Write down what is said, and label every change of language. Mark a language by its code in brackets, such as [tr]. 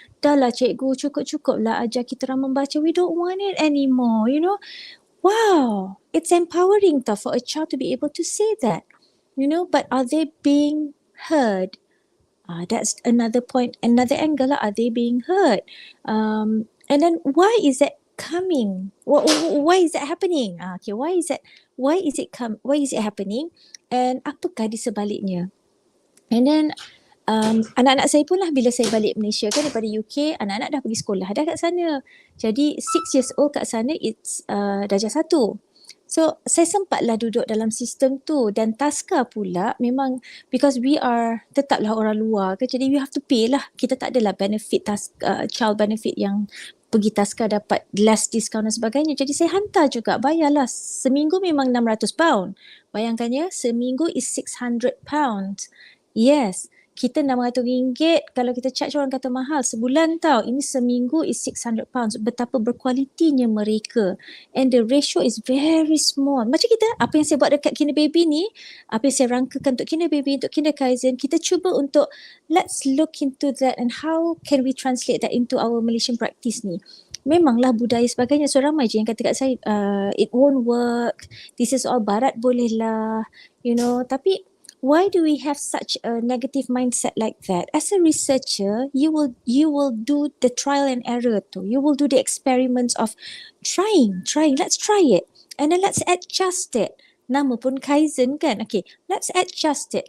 [ms] Dah lah cikgu, cukup-cukup lah ajar kita orang membaca. [en] We don't want it anymore, Wow, it's empowering tau for a child to be able to say that. But are they being heard? That's another point, another angle. Are they being heard? And then why is that coming? Why is that happening? Okay, why is it happening? [ms] And apakah di sebaliknya? [en] And then [ms] anak-anak saya pun lah bila saya balik Malaysia kan daripada UK, anak-anak dah pergi sekolah dah kat sana. Jadi 6 years old kat sana it's darjah 1. So saya sempatlah duduk dalam sistem tu, dan taska pula memang [en] because we are [ms] tetaplah orang luar kan, jadi [en] we have to pay [ms] lah. Kita tak adalah benefit child benefit yang pergi taska dapat less discount dan sebagainya. Jadi saya hantar juga, bayarlah. Seminggu memang £600. Bayangkan ya, seminggu is £600. Yes. Kita RM600, kalau kita charge orang kata mahal, sebulan tau. Ini seminggu is £600. Betapa berkualitinya mereka. [en] And the ratio is very small. [ms] Macam kita, apa yang saya buat dekat Kinderbebe ni, apa yang saya rangkakan untuk Kinderbebe, untuk KinderKaizen, kita cuba untuk [en] let's look into that and how can we translate that into our Malaysian practice [ms] ni. Memanglah budaya sebagainya. So ramai je yang kata kat saya, [en] it won't work. This is all [ms] barat boleh lah. Tapi [en] why do we have such a negative mindset like that? As a researcher, you will do the trial and error too. You will do the experiments of trying. Let's try it. And then let's adjust it. [ms] Nama pun Kaizen kan? [en] Okay, let's adjust it.